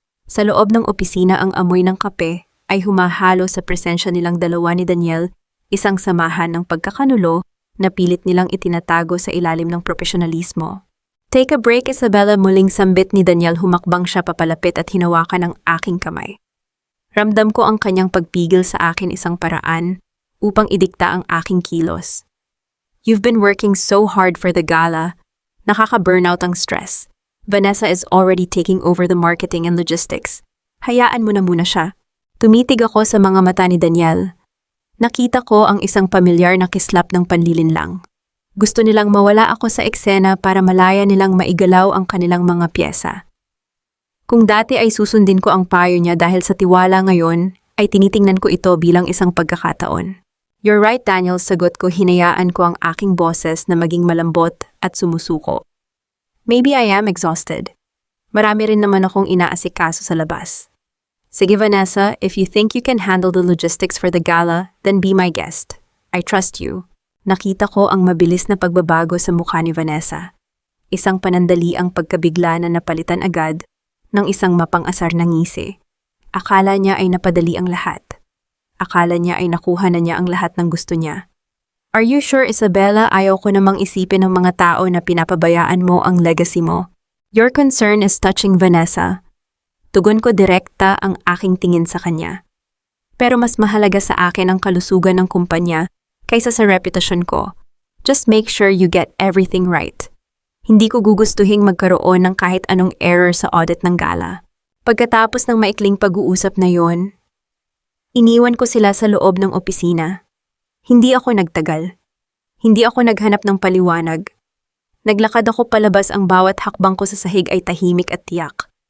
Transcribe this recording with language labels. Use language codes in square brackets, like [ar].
[tl] Sa loob ng opisina ang amoy ng kape ay humahalo sa presensya nilang dalawa ni Daniel, isang samahan ng pagkakanulo na pilit nilang itinatago sa ilalim ng profesionalismo. [en] Take a break, [tl] Isabella, muling sambit ni Daniel, humakbang siya papalapit at hinawakan ang aking kamay. Ramdam ko ang kanyang pagpigil sa akin isang paraan upang idikta ang aking kilos. [en] You've been working so hard for the gala, [tl] nakaka-burnout ang stress. [en] Vanessa is already taking over the marketing and logistics. [tl] Hayaan mo na muna siya. Tumitig ako sa mga mata ni Daniel. Nakita ko ang isang pamilyar na kislap ng panlilinlang. Gusto nilang mawala ako sa eksena para malaya nilang maigalaw ang kanilang mga pyesa. Kung dati ay susundin ko ang payo niya dahil sa tiwala, ngayon ay tinitingnan ko ito bilang isang pagkakataon. [en] You're right, [tl] Daniel, sagot ko, hinayaan ko ang aking boses na maging malambot at sumusuko. [en] Maybe I am exhausted. [tl] Marami rin naman akong inaasikaso sa labas. [en] Sige Vanessa, if you think you can handle the logistics for the gala, then be my guest. I trust you. [tl] Nakita ko ang mabilis na pagbabago sa mukha ni Vanessa. Isang panandali ang pagkabigla na napalitan agad ng isang mapang-asar na ngisi. Akala niya ay napadali ang lahat. Akala niya ay nakuha na niya ang lahat ng gusto niya. [en] Are you sure, [tl] Isabella? Ayaw ko namang isipin ng mga tao na pinapabayaan mo ang legacy mo. [en] Your concern is touching [tl] Vanessa. Tugon ko direkta ang aking tingin sa kanya. Pero mas mahalaga sa akin ang kalusugan ng kumpanya kaysa sa reputasyon ko. [en] Just make sure you get everything right. [tl] Hindi ko gugustuhing magkaroon ng kahit anong error sa audit ng gala. Pagkatapos ng maikling pag-uusap na yon, iniwan ko sila sa loob ng opisina. Hindi ako nagtagal. Hindi ako naghanap ng paliwanag. Naglakad ako palabas, ang bawat hakbang ko sa sahig ay tahimik at tiyak.